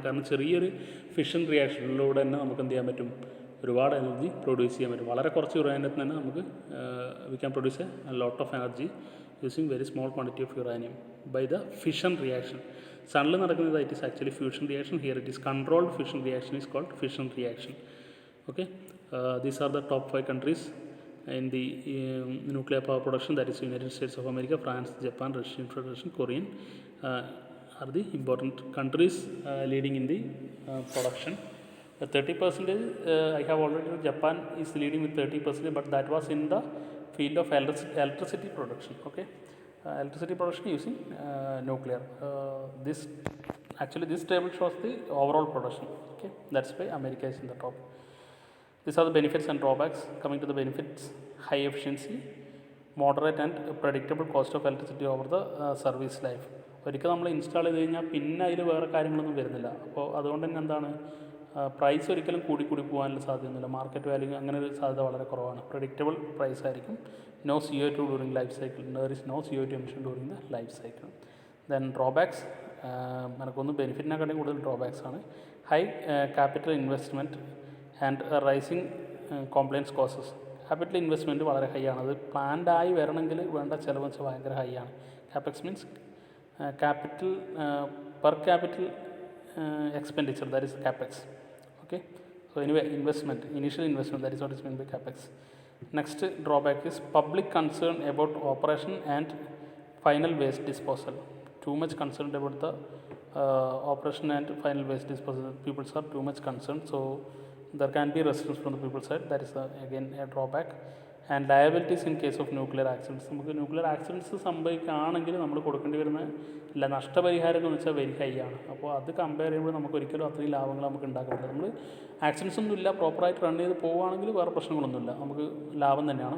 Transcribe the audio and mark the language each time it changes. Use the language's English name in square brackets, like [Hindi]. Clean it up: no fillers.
[Malayalam] കാരണം ചെറിയൊരു ഫിഷൻ റിയാക്ഷനിലൂടെ തന്നെ നമുക്ക് എന്ത് ചെയ്യാൻ പറ്റും? ഒരുപാട് എനർജി പ്രൊഡ്യൂസ് ചെയ്യാൻ പറ്റും. വളരെ കുറച്ച് യുറാനിയത്തിൽ തന്നെ നമുക്ക് [English] We can produce a lot of energy using very small quantity of uranium by the fission reaction. [Malayalam] സണ്ണിൽ നടക്കുന്നത് [English] It is actually fusion reaction. Here it is controlled fusion reaction is called fission reaction. Okay, these are the top 5 countries in the nuclear power production, that is United States of America, France, Japan, Russian Federation, Korean are the important countries leading in the production. 30%, I have already told, Japan is leading with 30%, but that was in the field of electricity production. Okay, electricity production using nuclear. This table shows the overall production. Okay, that's why America is in the top. These are the benefits and drawbacks. Coming to the benefits: high efficiency, moderate and predictable cost of electricity over the service life. [Malayalam] ഒരിക്കൽ നമ്മൾ install ചെയ്ത് കഴിഞ്ഞാൽ പിന്നെ അതിൽ വേറെ കാര്യങ്ങളൊന്നും വരുന്നില്ല. അപ്പോൾ അതുകൊണ്ട് തന്നെ എന്താണ്, പ്രൈസ് ഒരിക്കലും കൂടി പോകാനുള്ള സാധ്യതയൊന്നുമില്ല. മാർക്കറ്റ് വാല്യൂ അങ്ങനെ ഒരു സാധ്യത വളരെ കുറവാണ്. പ്രഡിക്റ്റബിൾ പ്രൈസ് ആയിരിക്കും. [English] No CO2 during life cycle. There is no CO2 emission during the life cycle. Then drawbacks, [Malayalam] നമുക്കൊന്ന് ബെനിഫിറ്റിനെക്കാട്ടും കൂടുതൽ ഡ്രോബാക്സ് ആണ്. [English] High capital investment and rising compliance costs. [Malayalam] Capital investment വളരെ ഹൈ ആണ്. അത് പ്ലാൻഡ് ആയി വരണമെങ്കിൽ വേണ്ട ചിലവ് വെച്ചാൽ ഭയങ്കര ഹൈ ആണ്. [English] Capex means capital per capital expenditure, that is capex. Okay, so anyway, initial investment, that is what is meant by capex. Next drawback is public concern about operation and final waste disposal. Too much concerned about the operation and final waste disposal. People are too much concerned, so there can be resistance from the people side. That is again a drawback. And liabilities in case of nuclear accidents. [Malayalam] നമുക്ക് nuclear accidents സംഭവിക്കുകയാണെങ്കിൽ നമ്മൾ കൊടുക്കേണ്ടി വരുന്ന നഷ്ടപരിഹാരം എന്ന് വെച്ചാൽ very high ആണ്. അപ്പോൾ അത് കമ്പയർ ചെയ്യുമ്പോൾ നമുക്ക് ഒരിക്കലും അത്രയും ലാഭങ്ങൾ നമുക്ക് ഉണ്ടാക്കാൻ പറ്റില്ല. നമ്മൾ ആക്സിഡൻസ് ഒന്നും ഇല്ല, പ്രോപ്പറായിട്ട് റൺ ചെയ്ത് പോവുകയാണെങ്കിൽ വേറെ പ്രശ്നങ്ങളൊന്നുമില്ല, നമുക്ക് ലാഭം തന്നെയാണ്.